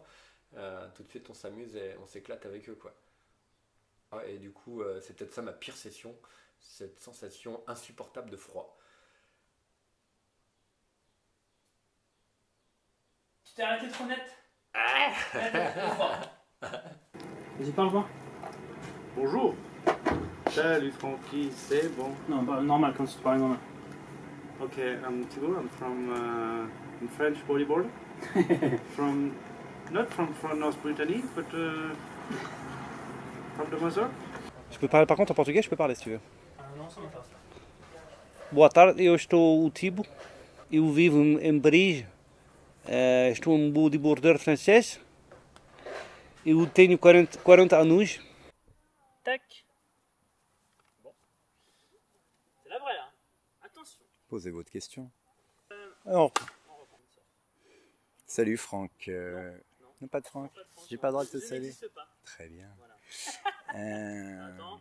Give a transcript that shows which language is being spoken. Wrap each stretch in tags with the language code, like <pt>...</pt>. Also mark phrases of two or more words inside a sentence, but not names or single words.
<fr>Tout de suite on s'amuse et on s'éclate avec eux, quoi. Et du coup c'est peut-être ça ma pire session, cette sensation insupportable de froid. Tu t'es arrêté trop net. Vas-y, parle-moi. Bonjour. Salut Francky, c'est bon. Non, bah, normal, quand tu parles normal.</fr> <en>Ok, I'm Thibaut, I'm from in French bodyboard. Not from North Brittany, but from the Mazur.</en> <fr>Je peux parler par contre en portugais, je peux parler si tu veux. Non, ça m'intéresse pas.</fr> <pt>Boa tarde, eu estou o Tibo, eu vivo em Paris, estou um bodyboarder francês, eu tenho 40 anos.</pt> <fr>Tac. Bon. C'est la vraie là. Attention. Posez votre question. Alors, salut Franck. Non, pas de Franck. J'ai pas le droit de te saluer. Très bien. Voilà. Attends.</fr>